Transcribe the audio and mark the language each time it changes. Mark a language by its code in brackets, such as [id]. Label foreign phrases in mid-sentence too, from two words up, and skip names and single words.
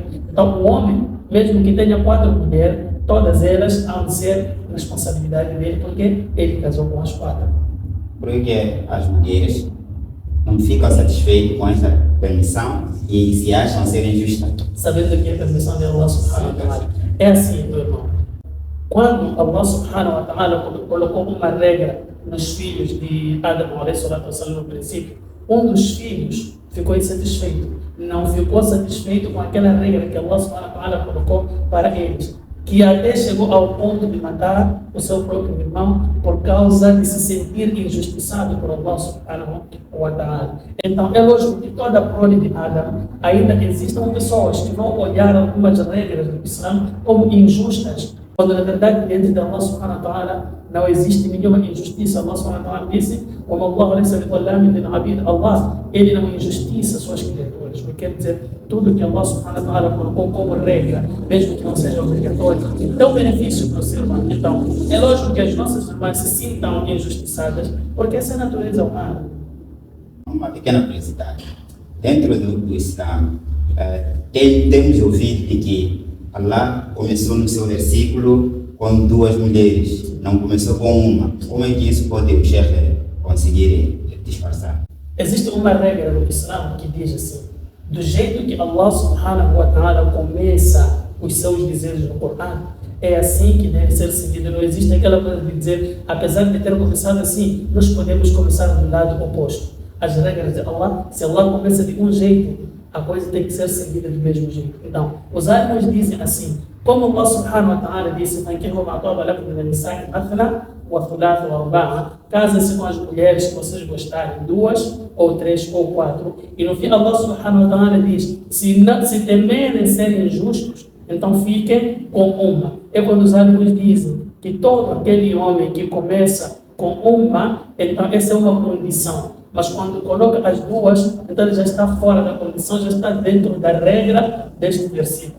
[pt] Então, o homem, mesmo que tenha 4 mulheres, todas elas hão de ser responsabilidade dele, porque ele casou com as 4. Porque as mulheres não ficam satisfeitas com essa permissão e se acham ser injustas. Sabendo que é a permissão de Allah [ar] سبحانه وتعالى. [pt] É assim, meu irmão. Quando Allah [ar] سبحانه وتعالى [pt] colocou uma regra nos filhos de Adam, no princípio, um dos filhos ficou insatisfeito. Não ficou satisfeito com aquela regra que Allah [ar] سبحانه وتعالى [pt] colocou para eles, que até chegou ao ponto de matar o seu próprio irmão por causa de se sentir injustiçado por Allah [ar] سبحانه وتعالى. [pt] Então, é lógico que toda a prole de Adam ainda existem pessoas que vão olhar algumas regras do Islã como injustas, quando na verdade diante de Allah [ar] سبحانه وتعالى [pt] não existe nenhuma injustiça. Allah [ar] سبحانه وتعالى [pt] disse: Allah, ele não injustiça suas criaturas. O que quer dizer, tudo que Allah [ar] سبحانه وتعالى [pt] colocou como regra, mesmo que não seja obrigatório, tem um benefício para o ser humano. Então, é lógico que as nossas irmãs se sintam injustiçadas, porque essa é a natureza humana. Uma pequena curiosidade. Dentro do Islã, temos ouvido de que Allah começou no seu versículo com 2 mulheres, não começou com uma. Como é que isso pode o chefe conseguir disfarçar? Existe uma regra no Islã que diz assim: do jeito que Allah [ar] سبحانه وتعالى [pt] começa os seus dizeres no Corão, é assim que deve ser seguido. Não existe aquela coisa de dizer, apesar de ter começado assim, nós podemos começar do lado oposto. As regras de Allah, se Allah começa de um jeito, a coisa tem que ser seguida do mesmo jeito. Então, os árabes dizem assim, como Allah [ar] سبحانه وتعالى [pt] disse: casem-se com as mulheres que vocês gostarem, 2 ou 3 ou 4. E no fim Allah [ar] سبحانه وتعالى [pt] diz: se temerem serem injustos, então fiquem com uma. É quando os árabes dizem que todo aquele homem que começa com uma, então essa é uma condição. Mas quando coloca as 2, então ele já está fora da condição, já está dentro da regra deste versículo.